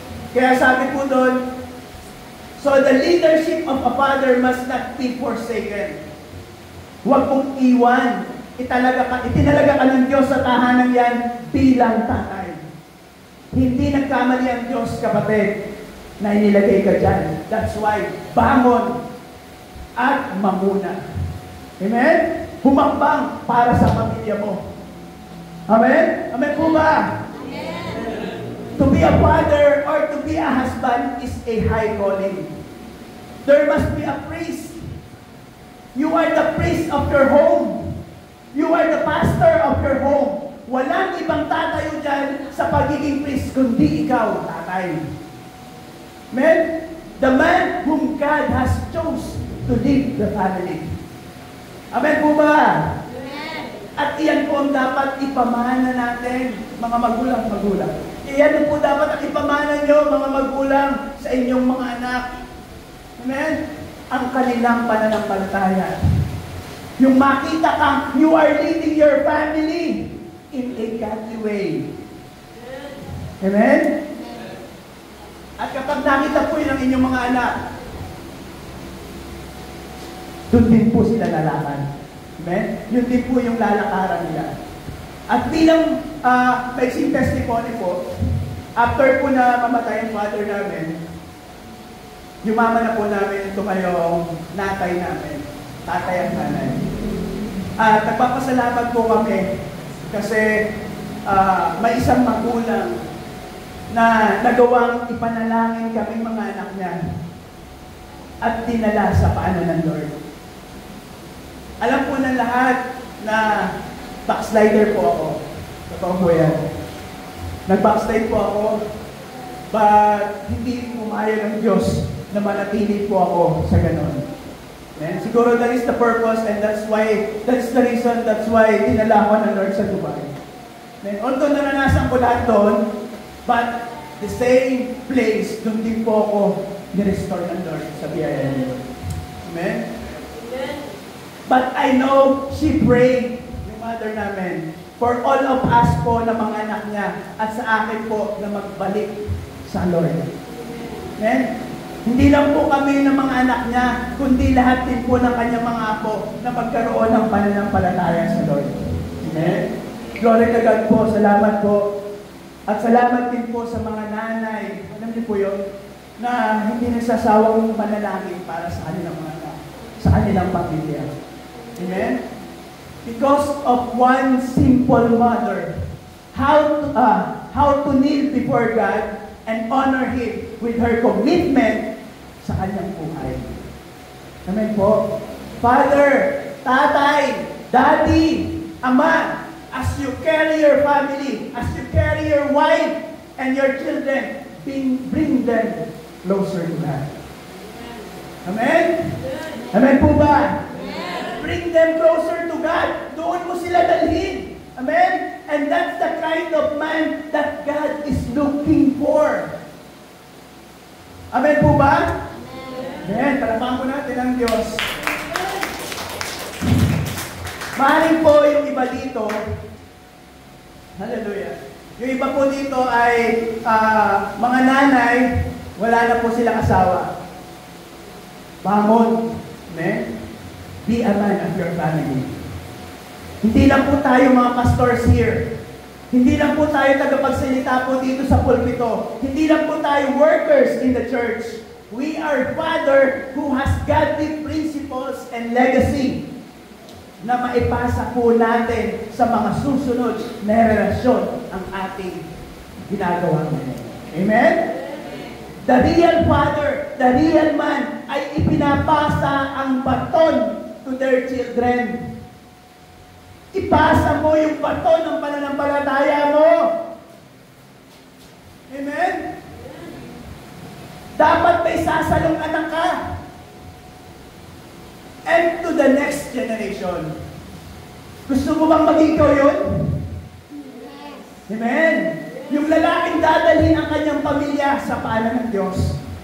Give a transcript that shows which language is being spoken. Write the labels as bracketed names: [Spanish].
[Filipino] Kaya sabi po doon, [English] so the leadership of a father must not be forsaken. [Filipino] Huwag mong iwan. Itinalaga ka ng Diyos sa tahanan yan bilang tatay. Hindi nagkamali ang Diyos, kapatid, na inilagay ka dyan. [English] That's why, [Filipino] bangon at mamuna. Amen? Humambang para sa pamilya mo. Amen? Amen po ba? Amen. [English] To be a father or to be a husband is a high calling. There must be a priest. You are the priest of your home. You are the pastor of your home. Walang ibang tatayo dyan sa pagiging priest, kundi ikaw, tatay. Amen? The man whom God has chose to lead the family. [Filipino] Amen po ba? Amen. At iyan po ang dapat ipamana natin, mga magulang. Iyan po dapat ang ipamana nyo, mga magulang, sa inyong mga anak. Amen? Ang kanilang pananampalataya. Yung makita kang [English] you are leading your family in a godly way. [Filipino] Amen? At kapag nakita po yun ang inyong mga anak, doon din po sila lalakan. Amen? Yun din po yung lalakaran nila. At bilang maiksing testimony po, after po na mamatay ang father namin, yumama na po namin ito kayong natay namin, tatay at nanay. At nagpapasalamat po kami kasi may isang magulang na nagawang ipanalangin kaming mga anak niya at dinala sa paanan ng Lord. Alam po ng lahat na backslider po ako. Totoo po yan. Nag-backslide po ako, but hindi pumayag ang Diyos na manatili po ako sa ganon. [English] And siguro that is the purpose and that's the reason, that's why [Filipino] dinala ko ng Lord sa Dubai. And although naranasan ko lahat doon, but the same place, doon din po ako ni-restore ng Lord sa biyaya niya. Amen? Amen. [English] But I know she prayed, [Filipino] yung mother namin, [English] for all of us [Filipino] po na mga anak niya at sa akin po na magbalik sa Lord. Amen? Hindi lang po kami ng mga anak niya, kundi lahat din po ng kanyang mga apo na magkaroon ng pananampalataya sa Lord. Amen? [English] Glory to God [Filipino] po. Salamat po. At salamat din po sa mga nanay. Alam niyo po yun? Na hindi nagsasawang manalangin para sa kanilang mga anak, sa kanilang pamilya. Amen? [English] Because of one simple mother, how to kneel before God and honor Him with her commitment [Filipino] sa kanyang buhay. [English] Amen po. Father, tatay, daddy, ama, as you carry your family, as you carry your wife and your children, bring them closer to God. Amen? Amen po ba? Bring them closer to God. [Filipino] Doon mo sila dalhin. [English] Amen? And that's the kind of man that God is looking for. [Filipino] Amen po ba? Amen. Palakpakan po natin ang Diyos. Maaaring po yung iba dito, hallelujah, yung iba po dito ay mga nanay, wala na po silang asawa. Bangon. Amen? [English] Be a man of your family. [Filipino] Hindi lang po tayo mga pastors here. Hindi lang po tayo tagapagsalita po dito sa pulpito. Hindi lang po tayo [English] workers in the church. We are Father who has godly principles and legacy [Filipino] na maipasa po natin sa mga susunod na relasyon ang ating ginagawa ngayon. [English] Amen? The real father, the real man, [Filipino] ay ipinapasa ang baton [English] to their children. [Filipino] Ipasa mo yung baton ng pananampalataya mo. Amen? Dapat may sasalong anak ka. [English] And to the next generation. [Filipino] Gusto mo bang maging ikaw yun? Yes. Amen? Yung lalaking dadalhin ang kanyang pamilya sa paanan ng Diyos.